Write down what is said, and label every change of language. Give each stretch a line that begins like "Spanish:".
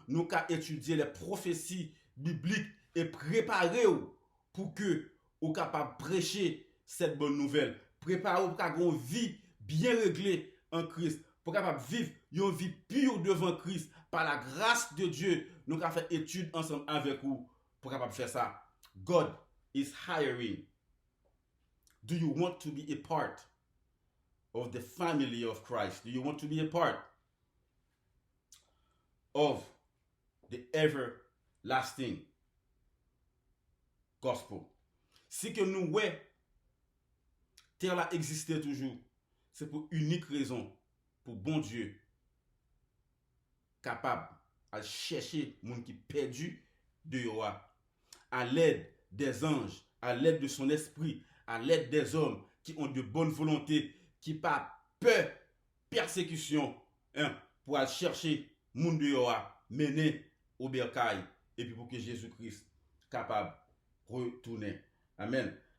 French: Nous allons étudier les prophéties bibliques et préparer pour que vous soyez capable de prêcher cette bonne nouvelle. Préparer pour avoir une vie bien réglée en Christ. Pour capable de vivre une vie pure devant Christ. Par la grâce de Dieu, nous allons faire étude ensemble avec vous pour capable de faire ça.
English: God is hiring. Do you want to be a part of the family of Christ? Do you want to be a part of the everlasting gospel?
French: Si que nous, ouais, terre là existait toujours, c'est pour unique raison, pour bon Dieu, capable à chercher moun qui perdu de Yoa, à l'aide des anges, à l'aide de son esprit, à l'aide des hommes qui ont de bonne volonté, qui pas peur, persécution, pour aller chercher moun de Yoa, mener au bercail, et puis pour que Jésus-Christ capable de retourner. Amen.